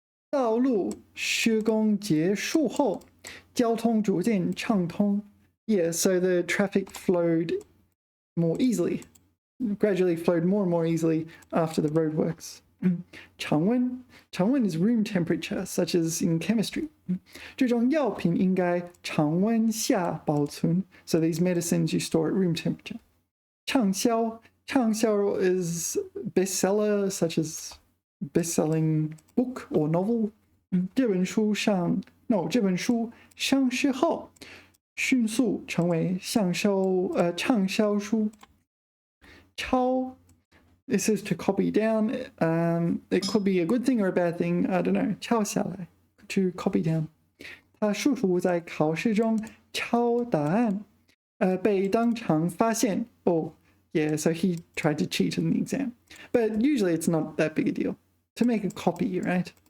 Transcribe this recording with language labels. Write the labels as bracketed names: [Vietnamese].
[Chinese] 道路施工结束后，交通逐渐畅通。 [English] Yeah, so the traffic flowed more easily, gradually flowed more and more easily after the roadworks. 常温 is room temperature, such as in chemistry. [Chinese] 这种药品应该常温下保存. [English] So these medicines you store at room temperature. 畅销 is bestseller, such as best-selling book or novel. [Chinese] 这本书上市后迅速成为畅销书。 [English] 抄 This is to copy down. It could be a good thing or a bad thing. I don't know. 抄下来 to copy down. [Chinese] 他试图在考试中抄答案，被当场发现。 [English] Oh, yeah. So he tried to cheat in the exam, but usually it's not that big a deal to make a copy, right?